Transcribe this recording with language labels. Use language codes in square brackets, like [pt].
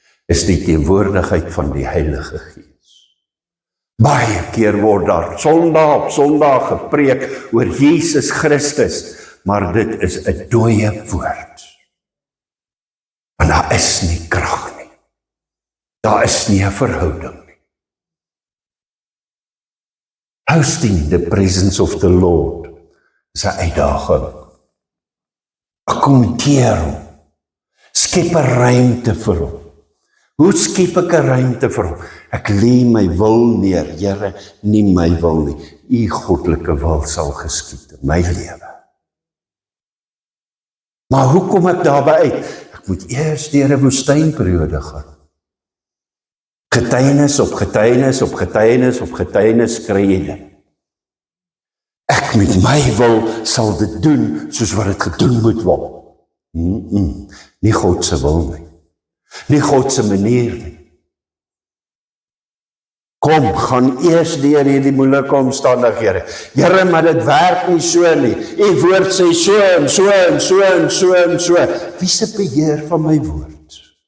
[af] Is die teenwoordigheid van die Heilige Gees. Baie keer word daar Sondag op Sondag gepreek oor Jesus Christus, maar dit is 'n dooie woord. Want daar is nie krag nie. Daar is nie 'n verhouding nie. [en] Hosting the presence of the Lord [af] is 'n uitdaging. Akkommodeer hom. Skep 'n ruimte vir hom. Hoe skep ek 'n ruimte vir hom? Ek lê my wil neer, Here, nie my wil nie. U goddelike wil sal geskied in my lewe. Maar hoe kom ek daarby uit? Ek moet eers deur 'n woestynperiode gaan. Getuienis op getuienis op getuienis op getuienis kry jy dit. Ek met my wil sal dit doen soos wat dit gedoen moet word. Nie God se wil nie. Nie God se manier nie. Kom, gaan eers deur hierdie moeilike omstandighede. Here, maar dit werk nie so nie. U woord sê so en so en so en so en so. Wie se beheer van my woord?